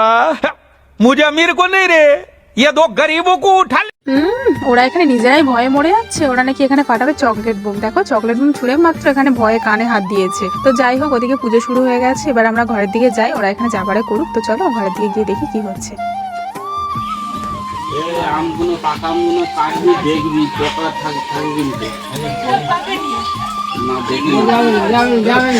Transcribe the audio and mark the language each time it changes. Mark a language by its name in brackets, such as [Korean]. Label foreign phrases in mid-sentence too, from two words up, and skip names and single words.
[Hindi] मुझे अमीर को नहीं रे, ये दो गरीबों को उठा ले। [Bangla] ওরা এখানে নিজেরাই ভয়ে মরে যাচ্ছে। ওরা নাকি এখানে ফাটাবে চকলেট বোম। দেখো চকলেট বোম ছুঁড়ে মাত্র এখানে ভয়ে কানে হাত দিয়েছে। তো যাই হোক, ওদিকে পুজো শুরু হয়ে গেছে। এবার আমরা ঘরের দিকে যাই, ওরা এখানে যাবারে করুক। তো চলো ঘরের দিকে গিয়ে দেখি কি হচ্ছে। আমগুলো পাকা আমগুলো কাটবি, দেখবি পোকা থাকে কিন্তু না দেখবি।